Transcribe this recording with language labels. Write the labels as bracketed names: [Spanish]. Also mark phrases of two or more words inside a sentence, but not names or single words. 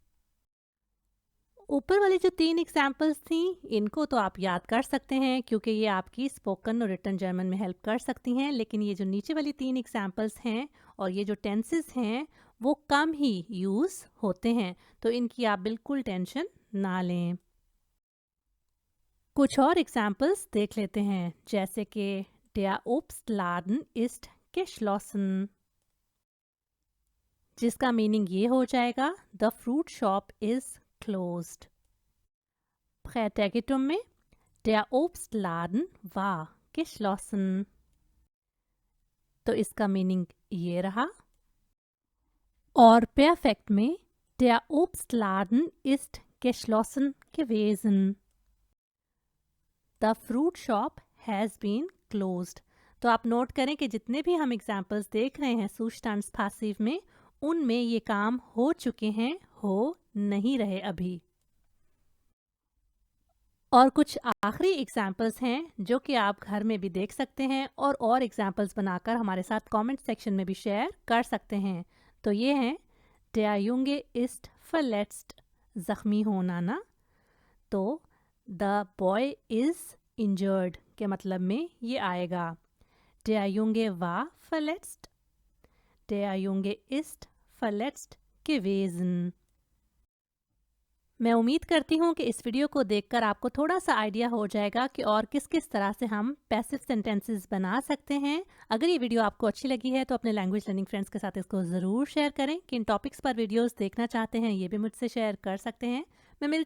[Hindi] ऊपर वाली जो 3 एग्जाम्पल्स थी, इनको तो आप याद कर सकते हैं क्योंकि ये आपकी स्पोकन और [English] written German [Hindi] में हेल्प कर सकती हैं। लेकिन ये जो नीचे वाली 3 एग्जाम्पल्स हैं और ये जो टेंसेस हैं, वो कम ही यूज़ होते हैं, तो इनकी आप बिल्कुल टेंशन ना लें। कुछ और एग्जाम्पल्स देख लेते हैं, जैसे कि [German] der Obstladen ist geschlossen, [Hindi] जिसका मीनिंग ये हो जाएगा, [English] the fruit shop is closed। [German] Präteritum में der Obstladen war geschlossen, [Hindi] तो इसका मीनिंग ये रहा। [German] और perfect में der Obstladen ist geschlossen gewesen, [English] the fruit shop has been closed। [Hindi] तो आप नोट करें कि जितने भी हम एग्जाम्पल्स देख रहे हैं [German] Zustands Passiv [Hindi] में, उनमें ये काम हो चुके हैं, हो नहीं रहे अभी। और कुछ आखिरी एग्जाम्पल्स हैं जो कि आप घर में भी देख सकते हैं और एग्जाम्पल्स बनाकर हमारे साथ [English] comment section [Hindi] में भी शेयर कर सकते हैं। तो ये हैं, [German] der Junge ist verletzt, [Hindi] जख्मी होना ना। तो [English] the boy is injured [Hindi] के मतलब में ये आएगा, [German] der Junge war verletzt, der Junge ist verletzt gewesen। [Hindi] मैं उम्मीद करती हूँ कि इस वीडियो को देखकर आपको थोड़ा सा आइडिया हो जाएगा कि और किस किस तरह से हम [English] passive sentences [Hindi] बना सकते हैं। अगर ये वीडियो आपको अच्छी लगी है तो अपने [English] language learning friends [Hindi] के साथ इसको ज़रूर शेयर करें। किन टॉपिक्स पर वीडियोस देखना चाहते हैं ये भी मुझसे शेयर कर सकते हैं।